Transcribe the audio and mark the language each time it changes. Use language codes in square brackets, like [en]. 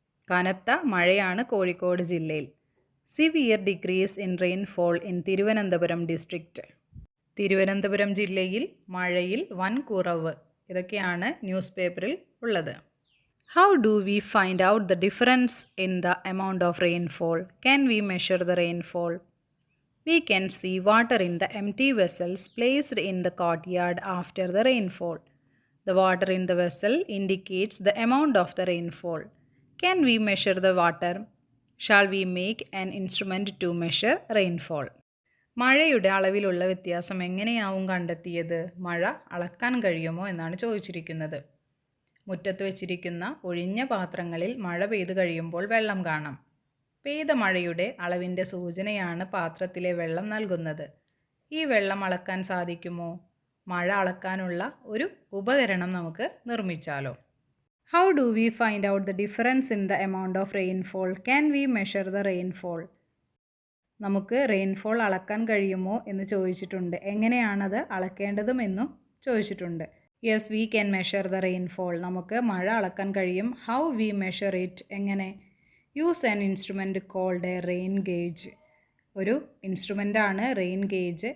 [ml] കനത്ത മഴയാണ് കോഴിക്കോട് ജില്ലയിൽ. [en] Severe decrease in rainfall in Thiruvananthapuram district. [ml] Thiruvananthapuram ജില്ലയിൽ മഴയിൽ വൻ കുറവ്. ഇതൊക്കെയാണ് ന്യൂസ് പേപ്പറിൽ ഉള്ളത്. [en] How do we find out the difference in the amount of rainfall? Can we measure the rainfall? We can see water in the empty vessels placed in the courtyard after the rainfall. The water in the vessel indicates the amount of the rainfall. Can we measure the water? Shall we make an instrument to measure rainfall? [ml] മഴയുടെ അളവിലുള്ള വ്യത്യാസം എങ്ങനെയാവും കണ്ടെത്തിയത്? മഴ അളക്കാൻ കഴിയുമോ എന്നാണ് ചോദിച്ചിരിക്കുന്നത്. മുറ്റത്ത് വെച്ചിരിക്കുന്ന ഒഴിഞ്ഞ പാത്രങ്ങളിൽ മഴ പെയ്തു കഴിയുമ്പോൾ വെള്ളം കാണാം. പെയ്ത മഴയുടെ അളവിൻ്റെ സൂചനയാണ് പാത്രത്തിലെ വെള്ളം നൽകുന്നത്. ഈ വെള്ളം അളക്കാൻ സാധിക്കുമോ? മഴ അളക്കാനുള്ള ഒരു ഉപകരണം നമുക്ക് നിർമ്മിച്ചാലോ? [en] How do we find out the difference in the amount of rainfall? Can we measure the rainfall? [ml] നമുക്ക് റെയിൻഫോൾ അളക്കാൻ കഴിയുമോ എന്ന് ചോദിച്ചിട്ടുണ്ട്. എങ്ങനെയാണത് അളക്കേണ്ടതും എന്നും ചോദിച്ചിട്ടുണ്ട്. [en] Yes, we can measure the rainfall. [ml] നമുക്ക് മഴ അളക്കാൻ കഴിയും. [en] How we measure it? [ml] എങ്ങനെ? [en] Use an instrument called a rain gauge. [ml] ഒരു ഇൻസ്ട്രുമെൻ്റാണ് റെയിൻ ഗേജ്.